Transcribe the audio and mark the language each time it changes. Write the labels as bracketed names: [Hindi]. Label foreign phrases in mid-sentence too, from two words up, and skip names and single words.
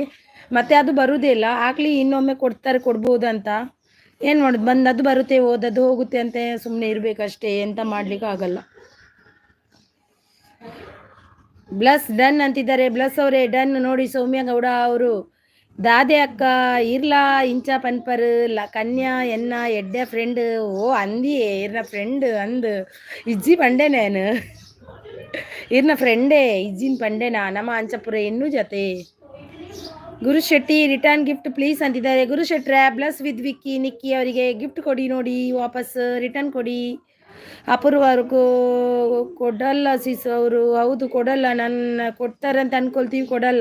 [Kannada] ಮತ್ತು ಅದು ಬರೋದೇ ಇಲ್ಲ. ಆಗಲಿ ಇನ್ನೊಮ್ಮೆ ಕೊಡ್ಬೋದು ಅಂತ. ಏನು ಮಾಡೋದು, ಬಂದದ್ದು ಬರುತ್ತೆ, ಓದದ್ದು ಹೋಗುತ್ತೆ ಅಂತ ಸುಮ್ಮನೆ ಇರಬೇಕಷ್ಟೇ, ಎಂತ ಮಾಡ್ಲಿಕ್ಕೆ ಆಗಲ್ಲ. [English] plus done ಅಂತಿದ್ದಾರೆ. [Kannada] ಬ್ಲಸ್ ಅವರೇ ಡನ್ ನೋಡಿ. [Tulu] ಸೌಮ್ಯ ಗೌಡ ಅವರು ದಾದೆ ಅಕ್ಕ ಇರ್ಲಾ ಇಂಚ ಪನ್ಪರ್ ಕನ್ಯಾ ಎನ್ನ ಎಡ್ಡೆ ಫ್ರೆಂಡ್ ಓ ಅಂದಿಯೇ ಇರ್ನ ಫ್ರೆಂಡ್ ಅಂದು ಇಜ್ಜಿ ಪಂಡೆನೇನು ಇರ್ನ ಫ್ರೆಂಡೇ ಇಜ್ಜಿನ ಪಂಡೆನಾ ನಮ್ಮ ಅಂಚಪುರ ಇನ್ನೂ ಜೊತೆ. [English] ಗುರುಶೆಟ್ಟಿ return gift please ಅಂತಿದ್ದಾರೆ. [Kannada] ಗುರುಶೆಟ್ರ [English] plus with [Kannada] ವಿಕ್ಕಿ ನಿಕ್ಕಿ ಅವರಿಗೆ ಗಿಫ್ಟ್ ಕೊಡಿ ನೋಡಿ, ವಾಪಸ್ ರಿಟರ್ನ್ ಕೊಡಿ. ಅಪೂರ್ವ ಅವ್ರಿಗೂ ಕೊಡಲ್ಲ ಸಿಸ್ ಅವರು. ಹೌದು ಕೊಡಲ್ಲ, ನನ್ನ ಕೊಡ್ತಾರೆ ಅಂತ ಅನ್ಕೊಳ್ತೀವಿ, ಕೊಡಲ್ಲ.